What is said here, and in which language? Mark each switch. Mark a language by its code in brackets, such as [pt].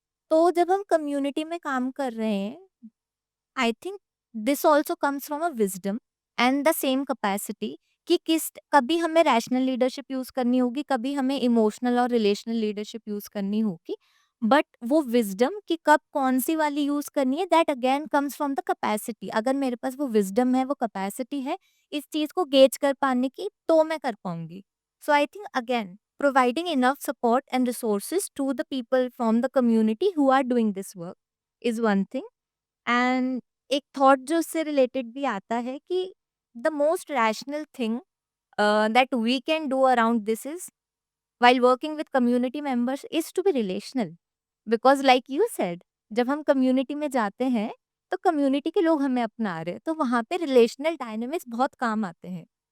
[hi] तो जब हम कम्युनिटी में काम कर रहे हैं, [en] I think this also comes from a wisdom and the same capacity [hi] कि किस कभी हमें रैशनल लीडरशिप यूज करनी होगी, कभी हमें इमोशनल और रिलेशनल लीडरशिप यूज करनी होगी। बट वो विजडम कि कब कौन सी वाली यूज करनी है, [en] That again comes from the capacity. [hi] अगर मेरे पास वो विजडम है, वो कैपेसिटी है इस चीज को गेज कर पाने की, तो मैं कर पाऊंगी। [en] So I think again providing enough support and resources to the people from the community who are doing this work is one thing. [hi] And एक थॉट जो उससे रिलेटेड भी आता है कि [en] the most rational thing that we can do around this is while working with community members is to be relational, because like you said, [hi] जब हम community में जाते हैं तो कम्युनिटी के लोग हमें अपना रहे हैं, तो वहाँ पे रिलेशनल डायनेमिक्स बहुत काम आते हैं।